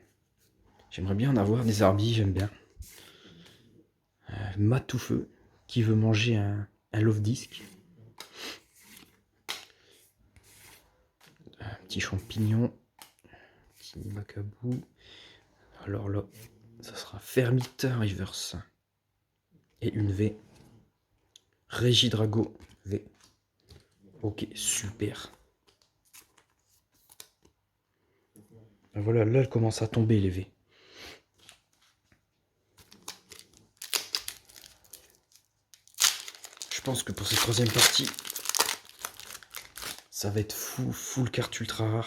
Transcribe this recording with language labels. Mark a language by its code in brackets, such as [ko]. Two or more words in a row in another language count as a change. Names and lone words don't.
[fr] J'aimerais bien en avoir des Zarbi, j'aime bien. Matoufeu, qui veut manger un love disc. Un petit champignon. Petit macabou. Alors là, ça sera Fermite Reverse. Et une V. Régidrago V. Ok, super. Ben voilà, là, elle commence à tomber, les V. Je pense que pour cette troisième partie, ça va être full carte ultra rare.